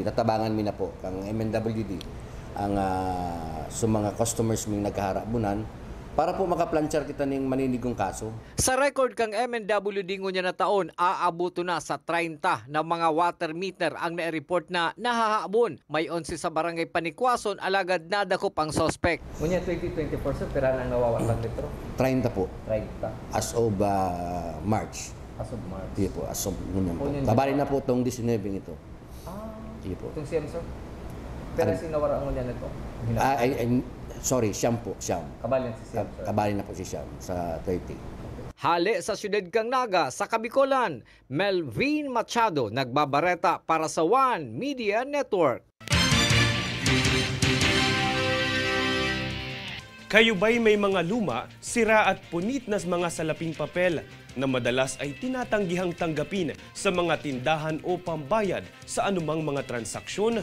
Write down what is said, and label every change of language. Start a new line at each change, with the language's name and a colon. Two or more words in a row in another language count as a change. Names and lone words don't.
Bikol: Tatabangan mi na po kang MNWD ang sa mga customers ming nagkaharabunan para po makaplansar kita ning maninigong kaso. Sa record kang MNWD ngunya na taon, aabuto na sa 30 na mga water meter ang na-report na nahahabon. May 11 sa barangay Panikwason, alagad nadakop ang suspect. Ngunya 2024 sa pera nang nawawalan litro? 30 po. 30.
English: As of March. As of March.
Filipino: Hindi po, as of po. Kabali na po itong 19 ito. Hindi po. Itong siyam, sir?
Bikol: Pero sinawara mo niya nito?
English: Sorry,
Filipino: Siyam po. Siyam.
Bikol: Kabalin si Siyam, sir. Kabali na po si Siyam sa 30. Hali sa Syudad kang Naga sa Kabikolan, Melvin Machado nagbabareta para sa One Media Network.
Filipino: Kayo ba'y may mga luma, sira at punit na mga salaping papel na madalas ay tinatanggihang tanggapin sa mga tindahan o pambayad sa anumang mga transaksyon?